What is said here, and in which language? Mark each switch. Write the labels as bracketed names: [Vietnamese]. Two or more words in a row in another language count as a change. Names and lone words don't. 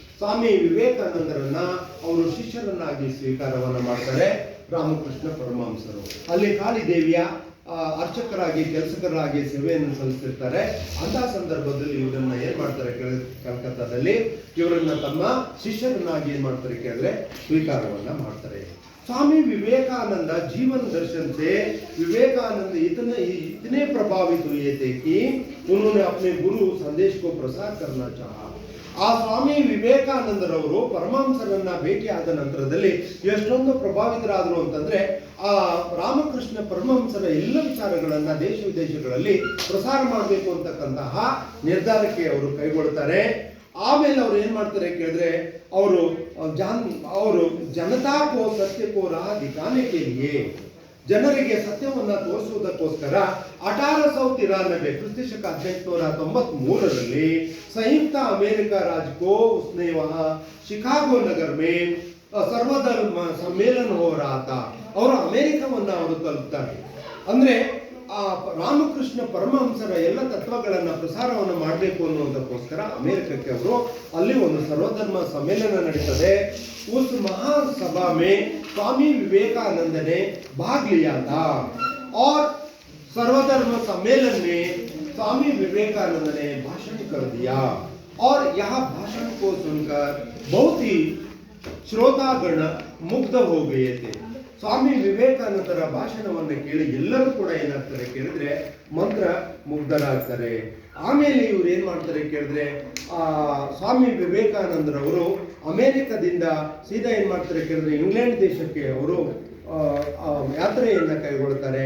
[Kannada] ಸ್ವಾಮಿ ವಿವೇಕಾನಂದರನ್ನ ಅವರು ಶಿಷ್ಯರನ್ನಾಗಿ ಸ್ವೀಕಾರವನ್ನ ಮಾಡ್ತಾರೆ. ರಾಮಕೃಷ್ಣ ಪರಮಹಂಸರು. ಅಲ್ಲಿ ಕಾಳಿ ದೇವಿಯ ಅರ್ಚಕರಾಗಿ ಕೆಲಸಕರಾಗಿ ಸೇವೆಯನ್ನು ಸಲ್ಲಿಸ್ತಿರ್ತಾರೆ. ಅಂತಹ ಸಂದರ್ಭದಲ್ಲಿ ಇವರನ್ನ ಏನ್ ಮಾಡ್ತಾರೆ, ಕಲ್ಕತ್ತಾದಲ್ಲಿ ಇವರನ್ನ ತಮ್ಮ ಶಿಷ್ಯರನ್ನಾಗಿ ಏನ್ ಮಾಡ್ತಾರೆ ಕೇಳಿದ್ರೆ ಸ್ವೀಕಾರವನ್ನ ಮಾಡ್ತಾರೆ. [Hindi] स्वामी विवेकानंद जीवन दर्शन से विवेकानंद इतने प्रभावित हुए थे कि उन्होंने अपने गुरु संदेश को प्रसार करना चाहा. [Kannada] ಆ ಸ್ವಾಮಿ ವಿವೇಕಾನಂದರವರು ಪರಮಹಂಸರನ್ನ ಭೇಟಿಯಾದ ನಂತರದಲ್ಲಿ ಎಷ್ಟೊಂದು ಪ್ರಭಾವಿತರಾದರು ಅಂತಂದ್ರೆ ಆ ರಾಮಕೃಷ್ಣ ಪರಮಹಂಸರ ಎಲ್ಲ ವಿಚಾರಗಳನ್ನ ದೇಶ ವಿದೇಶಗಳಲ್ಲಿ ಪ್ರಸಾರ ಮಾಡಬೇಕು ಅಂತಕ್ಕಂತಹ ನಿರ್ಧಾರಕ್ಕೆ ಅವರು ಕೈಗೊಳ್ತಾರೆ. ಆಮೇಲೆ ಅವ್ರು ಏನ್ ಮಾಡ್ತಾರೆ ಕೇಳಿದ್ರೆ ಅವರು [Hindi] जनता को सत्य को राह दिखाने के लिए, [Kannada] ಜನರಿಗೆ ಸತ್ಯವನ್ನ ತೋರಿಸುವುದಕ್ಕೋಸ್ಕರ 1893 ಕ್ರಿಸ್ತಶಕ 1893ರಲ್ಲಿ ಸಂಯುಕ್ತ ಅಮೆರಿಕ [Hindi] राज्य को उसने वहां शिकागो नगर में सर्वधर्म सम्मेलन हो रहा था. [Kannada] ಅವರು ಅಮೆರಿಕವನ್ನ ಅವರು ತಲುಪ್ತಾರೆ. ಅಂದ್ರೆ ಆ ರಾಮಕೃಷ್ಣ ಪರಮಹಂಸರ ಎಲ್ಲ ತತ್ವಗಳನ್ನ ಪ್ರಸಾರವನ್ನು ಮಾಡಬೇಕು ಅನ್ನುವುದಕ್ಕೋಸ್ಕರ ಅಮೆರಿಕಕ್ಕೆ ಅವರು ಅಲ್ಲಿ ಒಂದು ಸರ್ವಧರ್ಮ ಸಮ್ಮೇಳನ ನಡೀತದೆ. [Hindi] उस महासभा में स्वामी विवेकानंद ने भाग लिया था और सर्वधर्म सम्मेलन में स्वामी विवेकानंद ने भाषण कर दिया और यह भाषण को सुनकर बहुत ही श्रोतागण मुग्ध हो गए थे. [Kannada] ಸ್ವಾಮಿ ವಿವೇಕಾನಂದರ ಭಾಷಣವನ್ನು ಕೇಳಿ ಎಲ್ಲರೂ ಕೂಡ ಏನಾಗ್ತಾರೆ ಕೇಳಿದ್ರೆ ಮಂತ್ರ ಮುಗ್ಧರಾಗ್ತಾರೆ. ಆಮೇಲೆ ಇವ್ರು ಏನ್ ಮಾಡ್ತಾರೆ ಕೇಳಿದ್ರೆ ಸ್ವಾಮಿ ವಿವೇಕಾನಂದರವರು ಅಮೆರಿಕದಿಂದ ಸೀದಾ ಏನ್ ಮಾಡ್ತಾರೆ ಕೇಳಿದ್ರೆ ಇಂಗ್ಲೆಂಡ್ ದೇಶಕ್ಕೆ ಅವರು ಯಾತ್ರೆಯನ್ನ ಕೈಗೊಳ್ತಾರೆ.